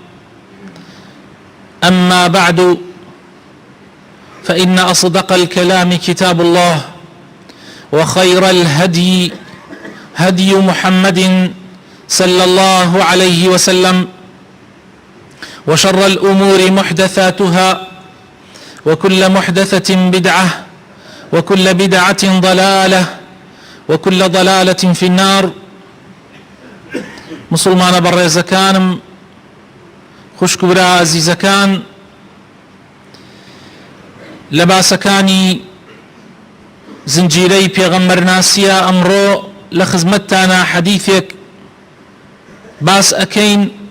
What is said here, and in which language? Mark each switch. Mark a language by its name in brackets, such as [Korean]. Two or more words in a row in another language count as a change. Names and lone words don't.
[Arabic] أما بعد، فإن أصدق الكلام كتاب الله، وخير الهدي هدي محمد صلى الله عليه وسلم، وشر الأمور محدثاتها، وكل محدثة بدعة، وكل بدعة ضلالة، وكل ضلالة في النار. [Central Kurdish] مسلمان بەڕێزەکانم، خوشک و برا عەزیزەکان، لە باسەکانی زنجیرەی پێغەمبەرناسیە ئەمڕۆ لە خزمەتتانە حەدیثێک باس ئەکەین